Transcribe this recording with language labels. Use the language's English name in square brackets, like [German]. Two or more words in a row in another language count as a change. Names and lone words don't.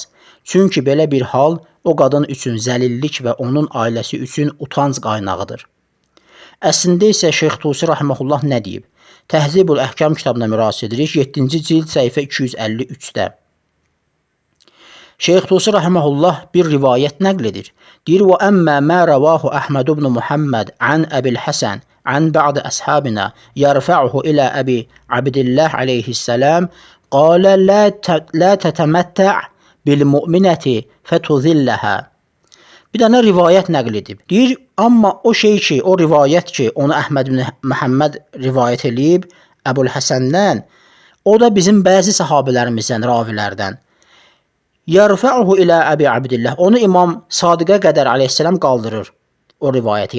[Azerbaijani] Çünki belə bir hal o qadın üçün zəlillik və onun ailəsi üçün utanc qaynağıdır. Əslində isə Şeyx Tusi Rahiməhullah nə deyib? Təhzibul Əhkam kitabına müraciət edirik, 7-ci cild səhifə 253-də. Şeyx Tusi Rahiməhullah bir rivayət nəql edir. Deyir, [Arabic] وَأَمَّا مَا رَوَاهُ أَحْمَدُ بْنُ مُحَمَّدْ عَنْ أَبِي الْحَسَنِ عن بعض أصحابنا يرفعه إلى أبي عبد الله عليه السلام قال لا تتمتع بالمؤمنة فتذلها. [Azerbaijani] Bir dənə rivayət nəql edib. Deyir, amma o şey ki, o rivayət ki, onu Əhməd ibn Məhəmməd rivayət edib Əbul Həsəndən, o da bizim bəzi sahabələrimizdən, ravilərdən. [Arabic] يرفعه إلى أبي عبد الله. [Azerbaijani] Onu İmam Sadiqə qədər aleyhissalam qaldırır o rivayəti.